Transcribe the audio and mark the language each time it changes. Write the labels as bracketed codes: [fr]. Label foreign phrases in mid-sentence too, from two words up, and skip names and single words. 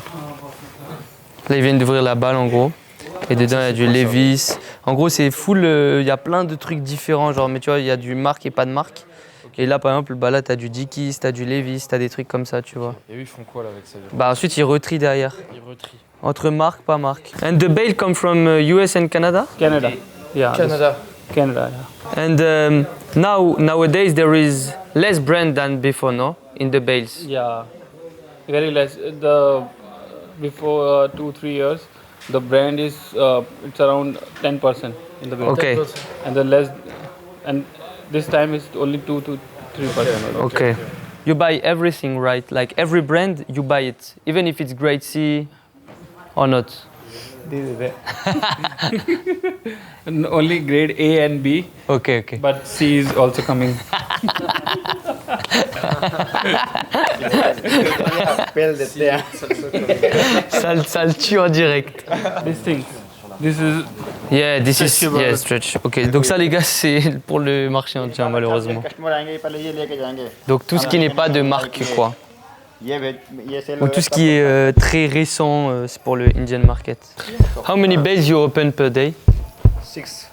[fr] Là, ils viennent d'ouvrir la balle en gros. Et dedans, il y a du Levi's. En gros, c'est full. Il y a plein de trucs différents. Genre, mais tu vois, il y a du marque et pas de marque. Et là, par exemple, bah là, t'as du Dickies, t'as du Levi's, t'as des trucs comme ça, tu vois. Et eux, ils font quoi là avec ça? Bah ensuite, ils retrient derrière. Ils retrient. Entre marques, pas marques. [en] And the bale come from US and Canada? Canada. Yeah. Canada. Canada. Yeah. And nowadays, there is less brand than before, no? In the bales. Yeah. Very less. The before 2-3 years, the brand is it's around 10% in the brand. Okay. And the less, and this time it's only 2-3%. Okay. You buy everything, right? Like every brand, you buy it, even if it's grade C or not. This is it. Only grade A and B, Okay, okay. but C is also coming. [fr] Ça le tue en direct. [en] These things. This is Yeah, this is Stretchable. yeah, stretch. [fr] Ok, donc ça les gars, c'est pour le marché entier malheureusement. [hi] कस्टमर आएंगे पहले ये लेके जाएंगे [fr] Donc tout ce qui n'est pas de marque quoi. [hi] ये सेल [fr] Donc tout ce qui est très récent, c'est pour le [en] Indian market. How many bales you open per day? 6